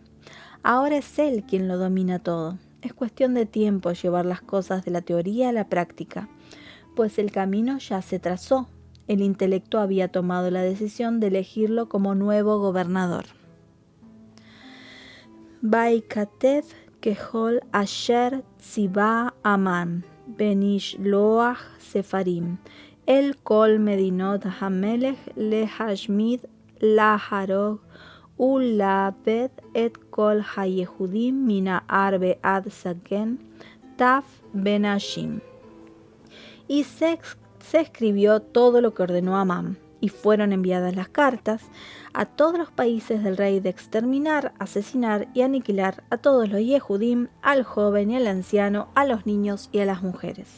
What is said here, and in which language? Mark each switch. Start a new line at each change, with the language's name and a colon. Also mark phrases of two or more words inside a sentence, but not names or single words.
Spanish: Ahora es él quien lo domina todo. Es cuestión de tiempo llevar las cosas de la teoría a la práctica, pues el camino ya se trazó. El intelecto había tomado la decisión de elegirlo como nuevo gobernador.
Hebrew: ויכתב ככל אשר צוה המן ונשלוח ספרים אל כל מדינות המלך להשמיד להרוג ולאבד את כל היהודים מנער ועד זקן טף ונשים.
Spanish: Y se escribió todo lo que ordenó Amán, y fueron enviadas las cartas a todos los países del rey de exterminar, asesinar y aniquilar a todos los Yehudim, al joven y al anciano, a los niños y a las mujeres.